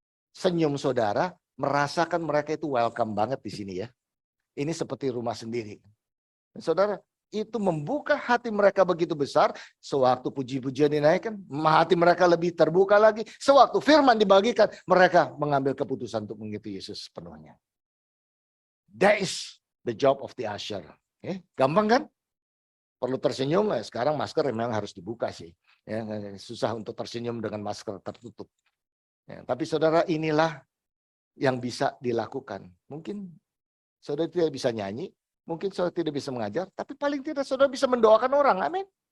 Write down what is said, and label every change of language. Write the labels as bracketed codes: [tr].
[id] Senyum saudara, merasakan mereka itu welcome banget di sini ya. Ini seperti rumah sendiri. Saudara, itu membuka hati mereka begitu besar. Sewaktu puji-pujian dinaikkan, hati mereka lebih terbuka lagi. Sewaktu firman dibagikan, mereka mengambil keputusan untuk mengikuti Yesus sepenuhnya. [en] That is the job of the usher. [id] Gampang kan? Perlu tersenyum, sekarang masker memang harus dibuka sih. Ya, susah untuk tersenyum dengan masker tertutup. Ya, tapi saudara, inilah yang bisa dilakukan. Mungkin saudara tidak bisa nyanyi, mungkin saudara tidak bisa mengajar, tapi paling tidak saudara bisa mendoakan orang. Amin.